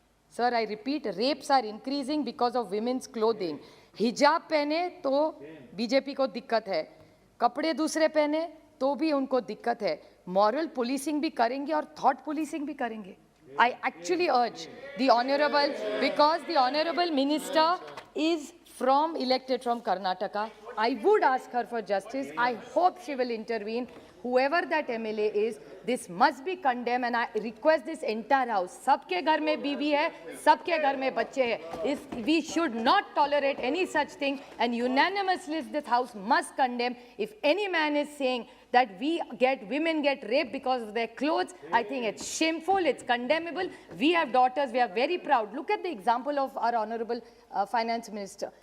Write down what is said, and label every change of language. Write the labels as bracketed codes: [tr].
[en] Sir, I repeat, rapes are increasing because of women's clothing. [hi] Hijab पहने तो BJP को दिक्कत है, कपड़े दूसरे पहने तो भी उनको दिक्कत है. [en] Moral policing [hi] भी करेंगे और [en] thought policing [hi] भी करेंगे. [en] I actually urge the honorable, because the honorable minister is elected from Karnataka, I would ask her for justice. I hope she will intervene. Whoever that MLA is, this must be condemned and I request this entire house. [hi] सबके घर में बीवी है, सबके घर में बच्चे हैं. [en] We should not tolerate any such thing and unanimously this house must condemn. If any man is saying that women get raped because of their clothes, I think it's shameful, it's condemnable. We have daughters, we are very proud. Look at the example of our honorable finance minister.